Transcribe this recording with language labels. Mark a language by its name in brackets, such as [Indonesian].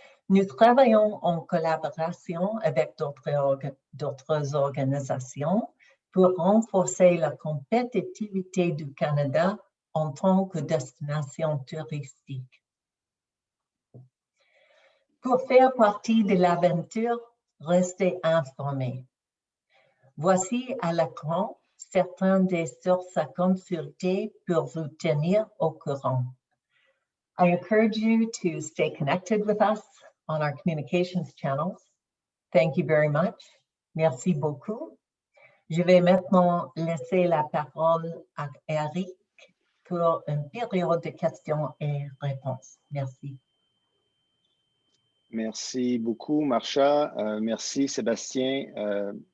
[French] Nous travaillons en collaboration avec d'autres organisations pour renforcer la compétitivité du Canada en tant que destination touristique. Pour faire partie de l'aventure, restez informés. Voici à l'écran certaines des sources à consulter pour vous tenir au courant. [English] I encourage you to stay connected with us on our communications channels. Thank you very much. [French] Merci beaucoup. Je vais maintenant laisser la parole à Eric pour une période de questions et réponses. Merci. Merci beaucoup, Marsha. Merci, Sébastien.